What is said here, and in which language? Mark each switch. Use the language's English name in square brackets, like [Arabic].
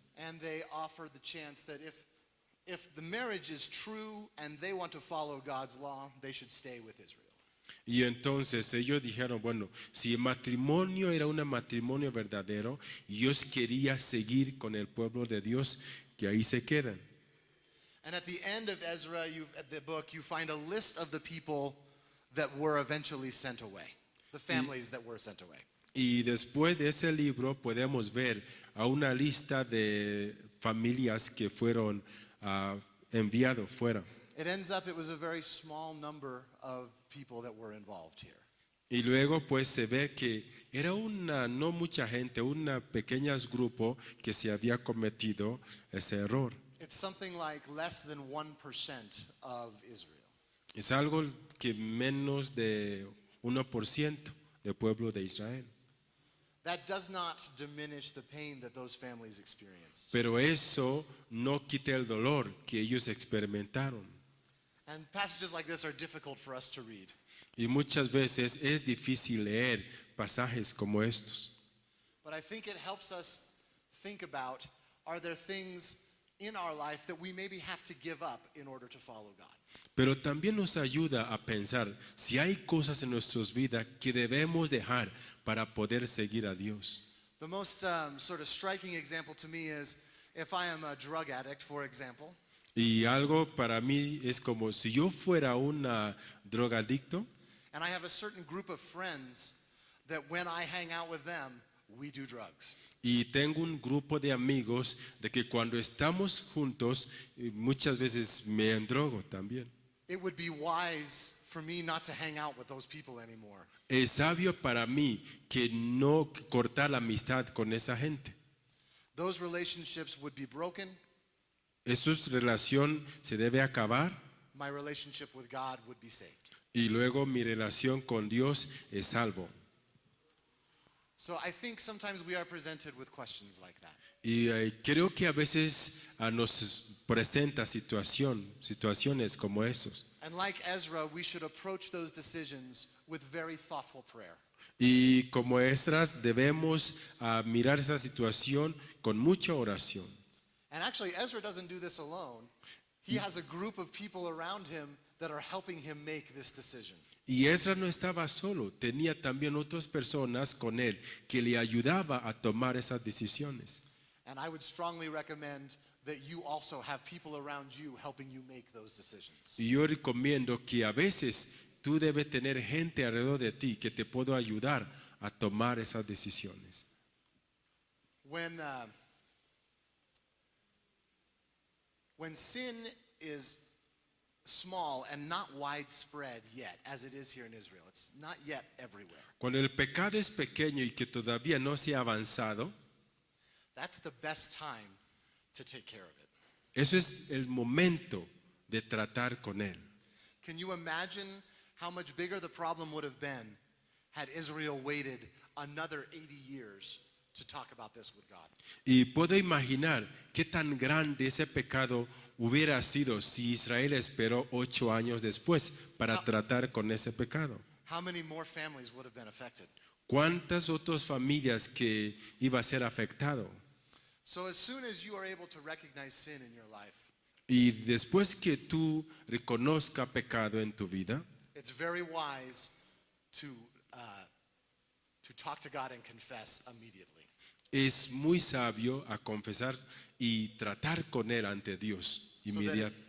[English] And they offer the chance that if the marriage is true and they want to follow God's law, they should stay with Israel. [Spanish] Y entonces ellos dijeron, bueno, si el matrimonio era un matrimonio verdadero y ellos querían seguir con el pueblo de Dios, que ahí se quedan. [English] And at the end of Ezra, at the book, you find a list of the people that were eventually sent away, the families that were sent away. [Spanish] Y después de ese libro podemos ver a una lista de familias que fueron enviados fuera. [English] It ends up, it was a very small number of people that were involved here. [Spanish] Y luego pues se ve que era no mucha gente, un pequeño grupo que se había cometido ese error. [English] It's something like less than 1% of Israel. [Spanish] Es algo que menos de 1% del pueblo de Israel. [English] That does not diminish the pain that those families experienced. [Spanish] Pero eso no quita el dolor que ellos experimentaron. [English] And passages like this are difficult for us to read. [Spanish] Y muchas veces es difícil leer pasajes como estos. [English] But I think it helps us think about, are there things in our life that we maybe have to give up in order to follow God. [Spanish] Pero también nos ayuda a pensar si hay cosas en nuestras vidas que debemos dejar para poder seguir a Dios. [English] The most sort of striking example to me is if I am a drug addict, for example, [Spanish] Y algo para mí es como si yo fuera un drogadicto [English] and I have a certain group of friends that when I hang out with them, we do drugs. [Spanish] y tengo un grupo de amigos de que cuando estamos juntos muchas veces me endrogo también. [English] It would be wise for me not to hang out with those people anymore. [Spanish] Es sabio para mí que no cortar la amistad con esa gente. [English] Those relationships would be broken. [Spanish] Esa relación se debe acabar [English] My relationship with God would be saved. [Spanish] y luego mi relación con Dios es salvo. [English] So I think sometimes we are presented with questions like that. [Spanish] Y creo que a veces nos presenta situaciones como esos. [English] And like Ezra, we should approach those decisions with very thoughtful prayer. [Spanish] Y como Esdras debemos mirar esa situación con mucha oración. [English] And actually, Ezra doesn't do this alone. He has a group of people around him that are helping him make this decision. [Spanish] Y Esdras no estaba solo, tenía también otras personas con él que le ayudaba a tomar esas decisiones. [English] And I would strongly recommend that you also have people around you helping you make those decisions. [Spanish] Y yo recomiendo que a veces tú debes tener gente alrededor de ti que te pueda ayudar a tomar esas decisiones. [English] When sin is small and not widespread yet, as it is here in Israel, it's not yet everywhere. [Spanish] Cuando el pecado es pequeño y que todavía no se ha avanzado, That's the best time to take care of it. eso es el momento de tratar con él. [English] Can you imagine how much bigger the problem would have been had Israel waited another 80 years to talk about this with God? [Spanish] Y puedo imaginar qué tan grande ese pecado hubiera sido si Israel esperó 8 años después para tratar con ese pecado. [English] How many more families would have been affected? [Spanish] ¿Cuántas otras familias que iba a ser afectado? [English] So as soon as you are able to recognize sin in your life, [Spanish] Y después que tú reconozca pecado en tu vida, [English] it's very wise to talk to God and confess immediately. [Spanish] es muy sabio a confesar y tratar con él ante Dios inmediato.